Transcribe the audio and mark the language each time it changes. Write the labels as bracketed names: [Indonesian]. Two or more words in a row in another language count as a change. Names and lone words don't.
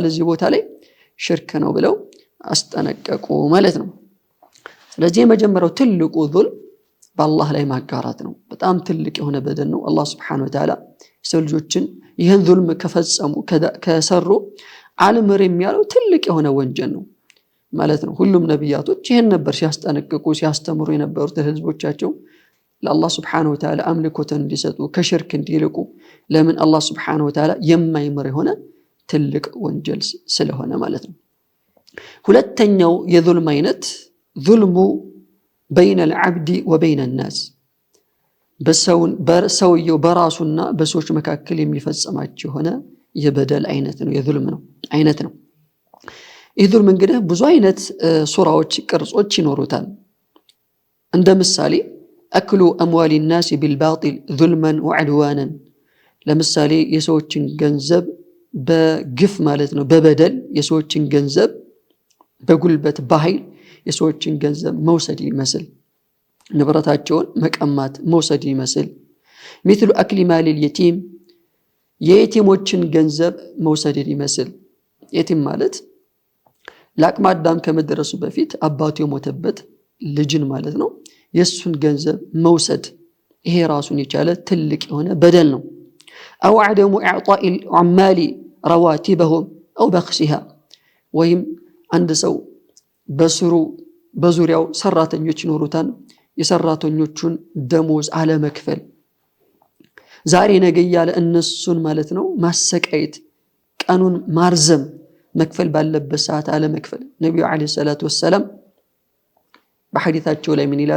[Amharic] እዚህ ቦታ ላይ ሽርክ ነው ብለው አስጠነቀቁ ማለት ነው። ስለዚህ የመጀመሪያው ትልቁ ዙልም በአላህ ላይ ማጋራት ነው። በጣም ትልቅ የሆነ በደል ነው። አላህ [Arabic] سبحانه وتعالى [Amharic] ሰው ልጆችን ይህን ዙልም ከፈጸሙ ከሰሩ አልምር የሚያለው ትልቅ የሆነ ወንጀል ነው ማለት ነው። ሁሉም ነቢያቶች ይህን ነበር ሲያስጠነቅቁ ሲያስተምሩ የነበሩት ለህዝቦቻቸው ለአላህ [Arabic] سبحانه وتعالى [Amharic] አምልኮትን እንዲሰጡ ከሽርክ እንዲልቁ። ለምን? አላህ [Arabic] سبحانه وتعالى [Amharic] የማይምር የሆነ ትልቅ ወንጀል ስለሆነ ማለት ነው። ሁለተኛው የዙልም አይነት ዙልሙ [Arabic] بين العبد وبين الناس [Amharic] በሰውየው በራሱና በሰዎች መካከል የሚፈጸማቸው ሆነ የበደል አይነት ነው፣ የዙልም ነው አይነት ነው። ይህ ዙልም እንግዲህ ብዙ አይነት ሱራዎች ቅርጾች ይኖሩታል። እንደ ምሳሌ አክሉ [Arabic] أموال الناس بالباطل ظلما وعدوانا። [Amharic] ለምሳሌ የሰዎችን ገንዘብ በግፍ ማለት ነው በበደል የሰዎችን ገንዘብ በጉልበት በኃይል የሰዎችን ገንዘብ መውሰድ ይመስል ንብረታቸውን መቀማት መውሰድ ይመስል [Arabic] مثل اكل مال اليتيم [Amharic] የየቲሞችን ገንዘብ መውሰድ ይመስል። የቲም ማለት ለአቅመ አዳም ከመድረሱ በፊት አባቱ የሞተበት ልጅን ማለት ነው። የሱን ገንዘብ መውሰድ ይሄ ራሱን የቻለ ትልቅ የሆነ በደል ነው። [Arabic] أو عدم إعطاء العمال رواتبهم أو بخسها። [Amharic] ወይም አንድ ሰው በስሩ በዙሪያው ሰራተኞች ይኖሩታል። የሰራተኞቹን ደሞዝ አለመክፈል፣ ዛሬ ነገ እያለ እነሱን ማለት ነው ማሰቃየት፣ ቀኑን ማርዘም፣ መክፈል ባለበት ሰዓት አለመክፈል። ነቢዩ [Arabic] عليه الصلاة والسلام [Amharic] በሐዲታቸው ላይ ምን ይላሉ?